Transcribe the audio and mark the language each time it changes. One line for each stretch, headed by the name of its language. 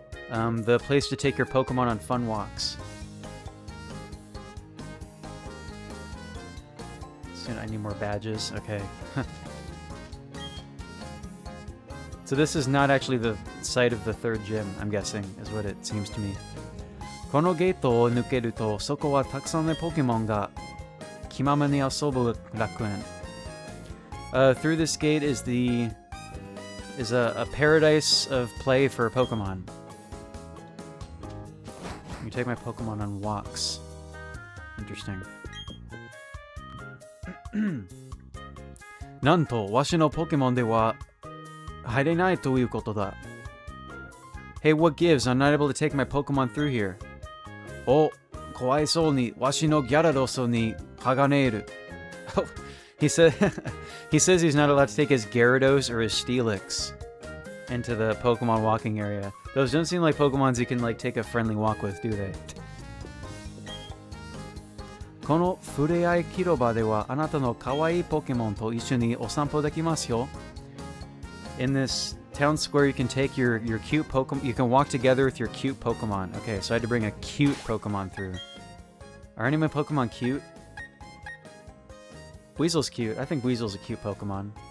English: The place to take your Pokemon on fun walks. Soon I need more badges. Okay. So this is not actually the site of the third gym, I'm guessing, is what it seems to me.
Japanese: このゲートを抜けると、そこはたくさんのポケモンが気ままに遊ぶ楽園。
English: Through this gate is a paradise of play for Pokemon. You take my Pokemon on walks. Interesting.
Japanese: なんと、わしのポケモンでは入れないということだ。
English: Hey, what gives? I'm not able to take my Pokemon through here.
Japanese: お、かわいそうに、わしのギャラドスに剥がれる。
English: Oh, he says he's not allowed to take his Gyarados or his Steelix into the Pokemon walking area. Those don't seem like Pokemons you can like take a friendly walk with, do they?
Japanese: このふれあい広場ではあなたの可愛いポケモンと一緒にお散歩できますよ。
English: In this town square, you can take your cute Pokemon. You can walk together with your cute Pokemon. Okay, so I had to bring a cute Pokemon through. Are any of my Pokemon cute? Weasel's cute. I think Weasel's a cute Pokemon.